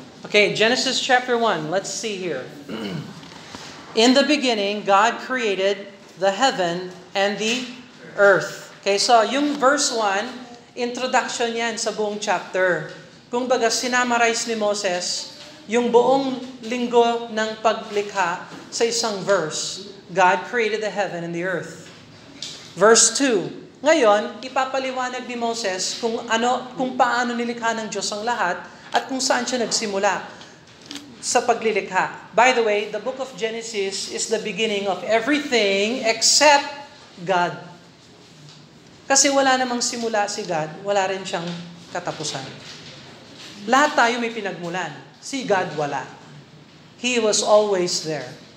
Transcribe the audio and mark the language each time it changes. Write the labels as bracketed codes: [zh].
[en] Okay, Genesis chapter 1. Let's see here. In the beginning, God created the heaven and the earth. [tl] Okay, so yung verse 1, introduction yan sa buong chapter. Kung baga, sinamarize ni Moses yung buong linggo ng paglikha sa isang verse. [en] God created the heaven and the earth. Verse 2. [tl] Ngayon, ipapaliwanag ni Moses kung paano nilikha ng Diyos ang lahat at kung saan siya nagsimula sa paglilikha. [en] By the way, the book of Genesis is the beginning of everything except God. [tl] Kasi wala namang simula si God, wala rin siyang katapusan. Lahat tayo may pinagmulan. Si God wala. [en] He was always there.